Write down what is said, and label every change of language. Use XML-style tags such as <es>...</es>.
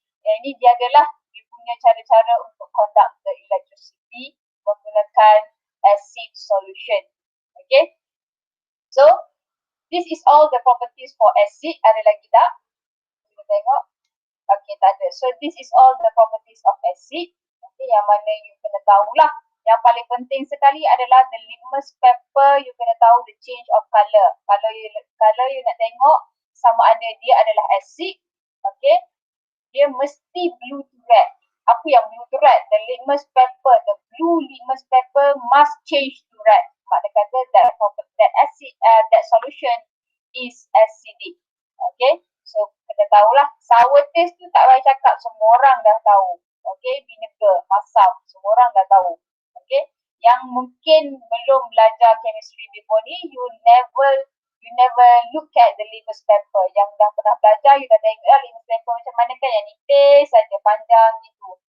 <ms>Yang ini dia adalah dia punya cara-cara untuk</ms> <en>conduct the electricity</en> <ms>menggunakan acid solution. Okay.</ms> <en>So, this is all the properties for acid.</en> <ms>Ada lagi tak? Kita tengok. Okay, tak ada.</ms> <en>So, this is all the properties of acid.</en> <ms>Okay, yang mana you kena tahulah. Yang paling penting sekali adalah the litmus paper, you kena tahu</ms> <en>the change of color.</en> <ms>Kalau you nak tengok sama ada dia adalah acid, okay, dia mesti blue to red. Apa yang blue to red?</ms> <en>The litmus paper, the blue litmus paper must change to red.</en> <ms>Makna kata</ms> <en>that solution is acidic.</en> <ms>Okay, so kena tahulah. Sour taste tu tak payah cakap, semua orang dah tahu. Okay, vinegar, masam, semua orang dah tahu. Okay, yang mungkin belum belajar chemistry before ni,</ms> <en>you never look at the litmus paper.</en> <ms>Yang dah pernah belajar, you dah tengok litmus paper macam mana kan, yang nipis saja, panjang gitu.</ms>